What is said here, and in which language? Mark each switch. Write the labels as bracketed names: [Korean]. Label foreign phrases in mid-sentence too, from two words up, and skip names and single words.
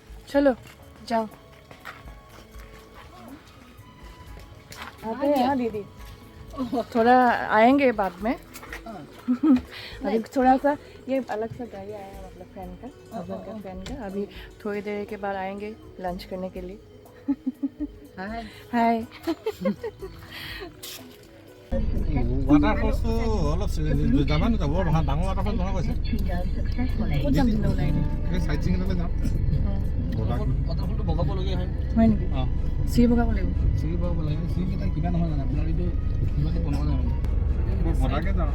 [Hindi] चलो जाओ आते हैं हाँ दीदी थोड़ा आएंगे बाद में अभी थोड़ा सा ये अलग सा गाड़ी आया है मतलब फ्रेंड का हस्बैंड का फ्रेंड का अभी थोड़ी देर के बाद आएंगे लंच करने के लिए हाय हाय [Assamese] ৱাটাৰফলছটো অলপ যাবা নে যাব ডাঙৰ ৱাটাৰফল নহয় কৈছে ক'ত যাম দিলে ওলাই এই চাইট চিং এটালৈ যাম ৱাটাৰফলটো বগাবলগীয়া হয় হয় নেকি অঁ চিৰি বগাব লাগিব চিৰি বগাব লাগে চিৰিকেইটা কিবা নহয় মানে আপোনাৰ এইটো কিবাটো বনোৱা নাই মানে বদাকে যাওঁ